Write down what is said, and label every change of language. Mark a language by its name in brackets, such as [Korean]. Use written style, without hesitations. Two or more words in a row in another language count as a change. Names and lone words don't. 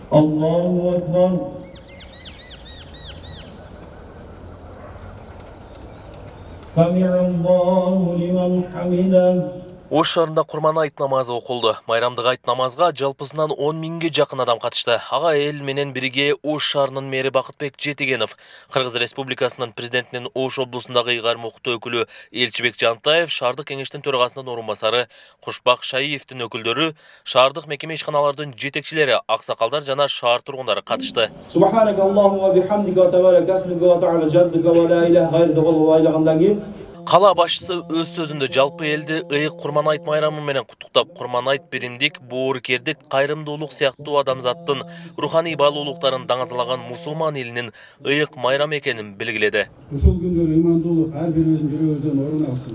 [Arabic] الله أكبر. سمع الله لمن حمده. [Kyrgyz] Ош шаарында Курман айт намазы окулду. Майрамдык айт намазга жалпысынан 10 миңге жакын адам катышты. Ага эл менен бирге Ош шаарынын мэри Бакытбек Жетигенов, Кыргыз Республикасынын президентинин Ош облусундагы ыйгарым укуктуу өкүлү Элчибек Жантаев, шаардык кеңештин төрагасынын орун басары Кушбак Шаиевдин өкүлдөрү, шаардык мекеме ишканалардын жетекчилери, аксакалдар жана шаар тургундары катышты. [Arabic] سبحانك اللهم وبحمدك وتبارك اسمك وتعالى جدك ولا إله غيرك ولا إله. [Kyrgyz] Кала башчысы өз сөзүндө жалпы элди ыйык Курман айт майрамы менен куттуктап, Курман айт биримдик, боорукердик, кайрымдуулук сыяктуу адамзаттын руханий баалуулуктарын даңазалаган мусулман элинин ыйык майрамы экенин белгиледи. Ушул күндөрү имандуулук ар бирибиздин жүрөгүбүздөн орун алсын.